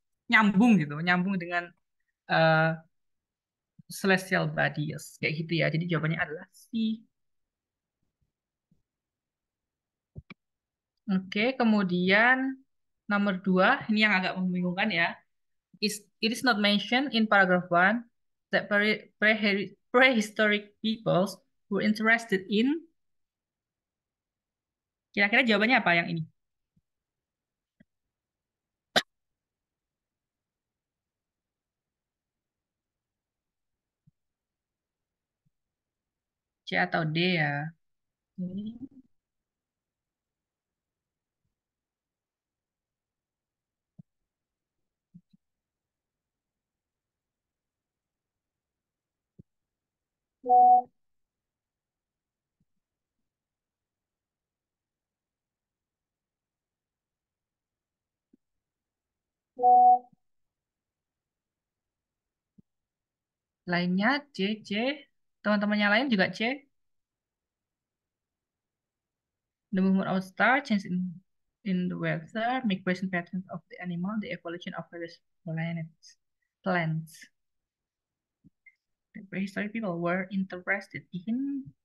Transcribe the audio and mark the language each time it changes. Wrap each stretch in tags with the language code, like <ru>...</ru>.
<id>Nyambung gitu, nyambung dengan eh, celestial bodies kayak gitu ya. Jadi jawabannya adalah C. Oke, kemudian nomor 2, ini yang agak membingungkan ya.</id> <en>It is not mentioned in paragraph 1 that prehistoric peoples were interested in.</en> <id>Kira-kira jawabannya apa yang ini? C atau D ya? Hmm. Lainnya C, C. Teman-temannya lain juga C.</id> <en>The movement of star, change in the weather, migration patterns of the animal, the evolution of various planets, plants. The prehistoric people were interested in.</en>